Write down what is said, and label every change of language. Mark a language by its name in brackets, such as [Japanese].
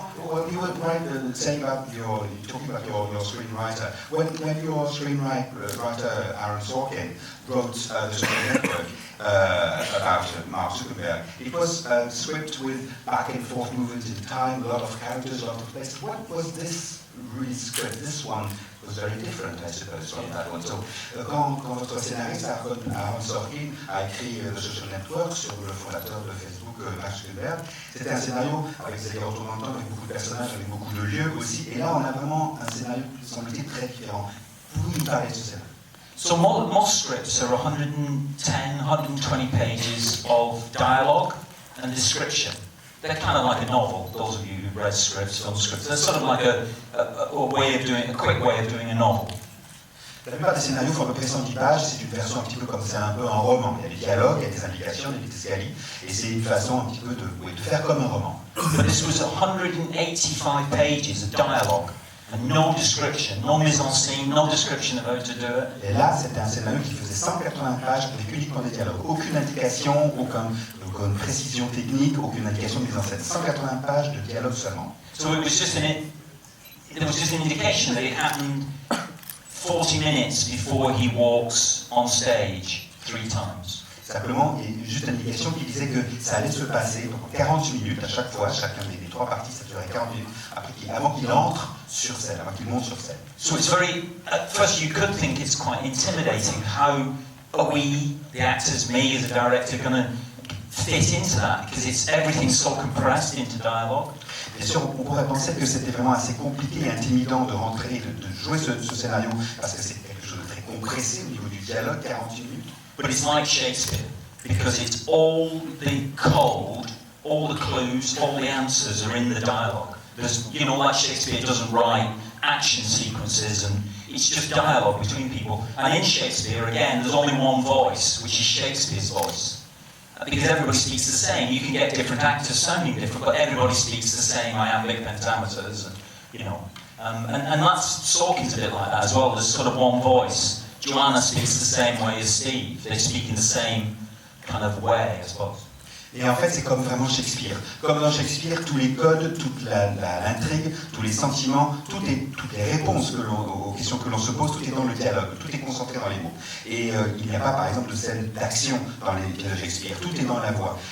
[English] When you were saying about talking about your screenwriter, when your screenwriter Aaron Sorkin wrote the Social Network about Mark Zuckerberg, it was a script with back and forth movements in time, a lot of characters, a lot of places. What was this really script? This one was very different, I suppose, from that one. [French] So, quand votre scénariste Aaron Sorkin a écrit The Social Network sur le fondateur de Facebook, Mark Zuckerberg, c'était un scénario avec des allers-retours dans le temps, avec beaucoup de personnages, avec beaucoup de lieux aussi. Et là, on a vraiment un scénario, semble-t-il, très différent. Pouvez-vous nous parler de ce scénario? [English] So most scripts are 110, 120 pages of dialogue and description. They're kind of like a novel, those of you who've read scripts, film scripts. They're sort of like a quick way of doing a novel. [French] La plupart des scénarios font à peu près 110 pages, c'est une version un petit peu comme c'est un peu un roman. Il y a des dialogues, il y a des indications, il y a des escaliers, et c'est une façon un petit peu de faire comme un roman. [English] But this was 185 pages of dialogue, and no description, no mise en scène, no description of how to do it. [French] Et là, c'était un scénario qui faisait 180 pages avec uniquement des dialogues. Aucune indication, aucune précision technique, aucune indication de mise en scène. 180 pages de dialogue seulement. [English] So it was just there was just an indication that it happened 40 minutes before he walks on stage 3 times. [French] Simplement, il y a juste une indication qui disait que ça allait se passer donc 40 minutes à chaque fois, chacun des 3 parties, ça durait 40 minutes, avant qu'il entre sur scène, avant qu'il monte sur scène. [English] So it's very, at first you could think it's quite intimidating. How are we, the actors, me as a director, going to fit into that? Because everything's so compressed into dialogue. [French] Bien sûr, on pourrait penser que c'était vraiment assez compliqué et intimidant de rentrer, de jouer ce scénario, parce que c'est quelque chose de très compressé au niveau du dialogue, 48 minutes. [English] But it's like Shakespeare, because it's all the code, all the clues, all the answers are in the dialogue. There's, you know, like Shakespeare doesn't write action sequences, and it's just dialogue between people. And in Shakespeare, again, there's only one voice, which is Shakespeare's voice. Because everybody speaks the same. You can get different actors sounding different, but everybody speaks the same iambic pentameters, and, you know. And that's Sorkin's a bit like that as well. There's sort of one voice. Joanna speaks the same way as Steve. They speak in the same kind of way, I suppose. [French] Et en fait, c'est comme vraiment Shakespeare. Comme dans Shakespeare, tous les codes, toute l'intrigue, tous les sentiments, toutes les réponses aux questions que l'on se pose, tout est dans le dialogue, tout est concentré dans les mots. Et il n'y a pas, par exemple, de scène d'action dans les pièces de Shakespeare, tout est dans la voix.